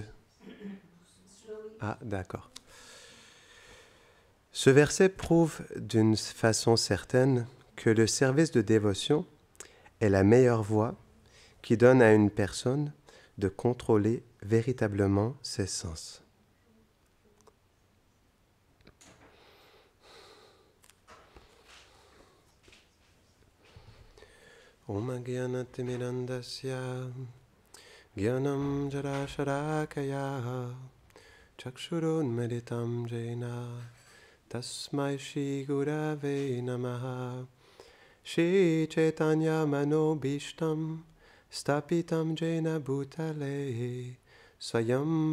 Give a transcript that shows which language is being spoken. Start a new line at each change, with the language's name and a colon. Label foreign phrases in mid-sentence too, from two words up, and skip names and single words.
French: Ah, d'accord. Ce verset prouve d'une façon certaine que le service de dévotion est la meilleure voie qui donne à une personne de contrôler véritablement ses sens.
Sanskrit: Om Gyanatimirandasya Gyanam Jarasharakaya Chakshurunmeditam Jena Tasmai Shri Gurave Namaha Shri Chaitanya Manobishtam Stapitam Jena Bhutale Swayam